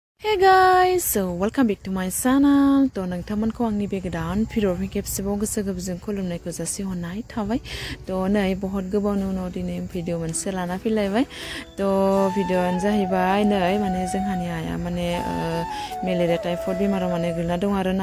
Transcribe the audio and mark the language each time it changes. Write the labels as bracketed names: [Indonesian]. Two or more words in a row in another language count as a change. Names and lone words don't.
[English] Hey guys, so welcome back to my channel. [Bodo] To नोंथांमोनखौ आंनि बे गोदान भिडिअ खेबसेबाव गोसो गोरबोजों खुलुमनायखौ जासिहरनाय थाबाय। तो नै बहुत गोबावनि उनाव दिनै भिडिअ मोनसे लाना फैलायबाय। तो भिडिअआनो जाहैबाय नै माने जोंहानि आइया माने [English] malaria typhoid [Bodo] बेमाराव माने गोलैना दं आरोना।